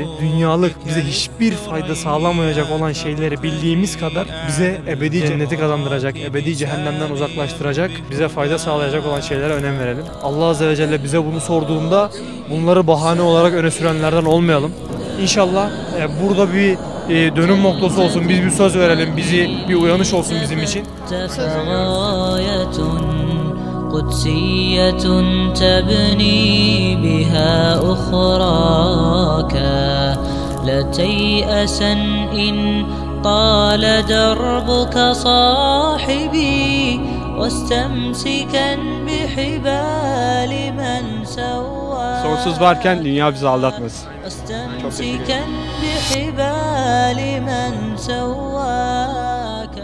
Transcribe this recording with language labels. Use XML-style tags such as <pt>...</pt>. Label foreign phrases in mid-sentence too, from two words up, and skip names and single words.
<tr>Dünyalık bize hiçbir fayda sağlamayacak olan şeyleri bildiğimiz kadar bize ebedi cenneti kazandıracak, ebedi cehennemden uzaklaştıracak, bize fayda sağlayacak olan şeylere önem verelim.</tr> <ar>الله عز وجل</ar> <tr>bize bunu sorduğunda bunları bahane olarak öne sürenlerden olmayalım. İnşallah burada bir dönüm noktası olsun, biz bir söz verelim, bir uyanış olsun bizim için.</tr> <ar>قدسية تبني بها أخراك لا تيأسا إن طال دربك صاحبي واستمسكا بحبال من سواك</ar> <tr>Sonsuz varken dünya bizi aldatmasın.</tr> <ar>واستمسكا بحبال من سواك</ar>